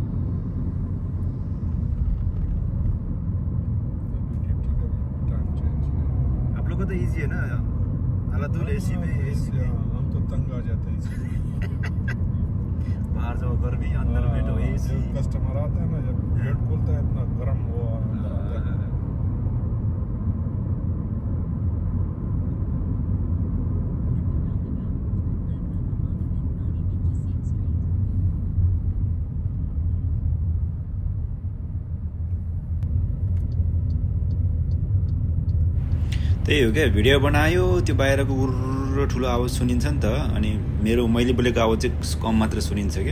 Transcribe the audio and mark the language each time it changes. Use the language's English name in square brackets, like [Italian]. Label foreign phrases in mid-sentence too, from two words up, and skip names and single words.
[Hindi] अभी ड्यूटी का भी [English] time change [Hindi] है। आप लोग को तो इजी है ना, हालातुल एसी में हम तो तंग आ जाते हैं इसलिए। बाहर जाओ गर्मी, अंदर बैठो एसी। कस्टमर आता है ना, जब गेट खोलता है इतना गर्म हुआ [Nepali] त्यही हो क्या, भिडियो बनायो त्यो बाहिरको उर्र ठुलो आवाज सुनिन्छ नि त, अनि मैले बोलेको आवाज चाहिँ कम मात्र सुनिन्छ क्या।